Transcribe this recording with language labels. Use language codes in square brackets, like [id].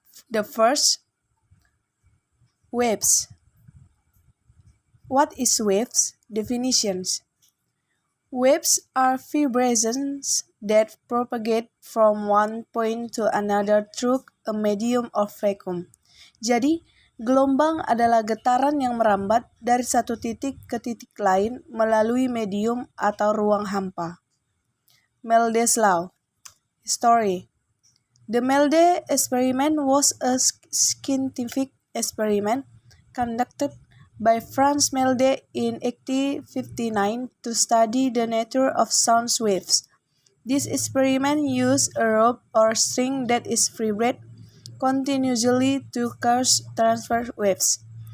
[en] The first, waves. What is waves? Definitions. Waves are vibrations that propagate from one point to another through a medium of vacuum. [id] Jadi, gelombang adalah getaran yang merambat dari satu titik ke titik lain melalui medium atau ruang hampa. [en] Melde's Law. Story. The Melde experiment was a scientific experiment conducted by Franz Melde in 1859 to study the nature of sound waves. This experiment used a rope or string that is vibrate continuously to cause transverse waves.